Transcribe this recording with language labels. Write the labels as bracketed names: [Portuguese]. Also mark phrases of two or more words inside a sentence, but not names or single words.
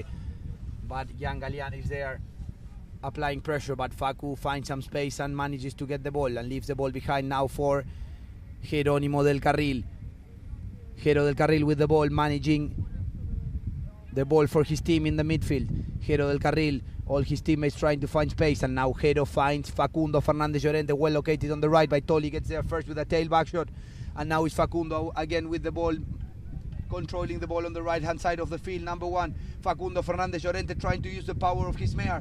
[English] But Jan Galean is there applying pressure, but Facu finds some space and manages to get the ball and leaves the ball behind now for Jerónimo del Carril. Jero del Carril with the ball, managing the ball for his team in the midfield. Jero del Carril, all his teammates trying to find space, and now Jero finds Facundo Fernandez Llorente, well located on the right by Tolly, gets there first with a tailback shot, and now it's Facundo again with the ball, controlling the ball on the right hand side of the field. Number 1, Facundo Fernandez Llorente trying to use the power of his mare.